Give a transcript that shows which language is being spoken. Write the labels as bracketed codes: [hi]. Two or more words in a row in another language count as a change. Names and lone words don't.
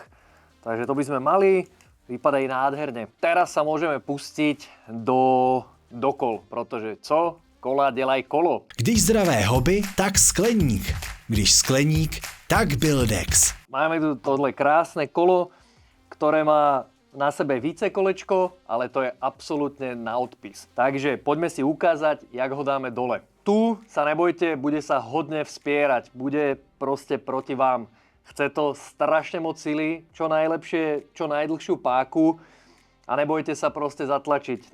[sk] Takže to by sme mali, vypadajú nádherne. Teraz sa môžeme pustiť do kol, [cs] protože co? Kola dělaj kolo. Když zdravé hobby, tak skleník. Když skleník, tak Buildex. [sk] Máme tu tohle krásne kolo, ktoré má na sebe vícekolečko, ale to je absolútne na odpis. Takže poďme si ukázať, jak ho dáme dole. Tu sa nebojte, bude sa hodne vspierať, bude proste proti vám. Chce to strašne moc sily, čo najlepšie, čo najdlhšiu páku a nebojte sa proste zatlačiť.